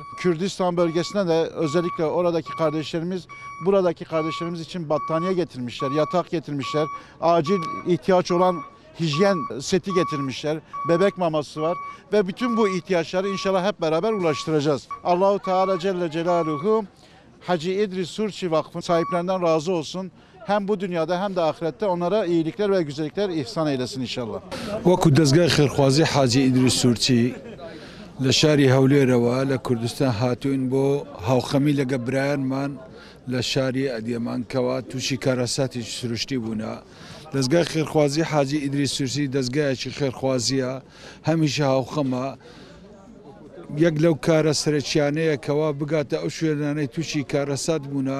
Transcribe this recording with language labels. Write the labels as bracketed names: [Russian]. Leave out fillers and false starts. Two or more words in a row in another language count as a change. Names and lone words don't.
[Turkish] Kürdistan bölgesine de özellikle oradaki kardeşlerimiz buradaki kardeşlerimiz için battaniye getirmişler, yatak getirmişler, acil ihtiyaç olan hijyen seti getirmişler, bebek maması var ve bütün bu ihtiyaçları inşallah hep beraber ulaştıracağız. [Arabic] الله تعالى جل جلاله [Turkish] Hacı İdris Surçi Vakfı sahiplerinden razı olsun. Hem bu dünyada hem de ahirette onlara iyilikler ve güzellikler ihsan eylesin inşallah. [Central Kurdish] وەکو دەستگای خێرخوازی حاجی ئیدریس سوورچی لە شاری هەولێرەوە لە کوردستان هاتوین بۆ هاوخەمی لەگە برایانمان لە شاری ئەدیەمان کەوا تووشی کارەساتی سروشتی بوونا. دەستگای خێرخوازی حاجی ئیدریس سوورچی دەستگایەکی خێرخوازیە هەمیشە هاوخەمە یەک لەو کارە سەرچیانەیە کەوا بگاتە ئەو شوێنانەی تووشی کارەسات بوونا.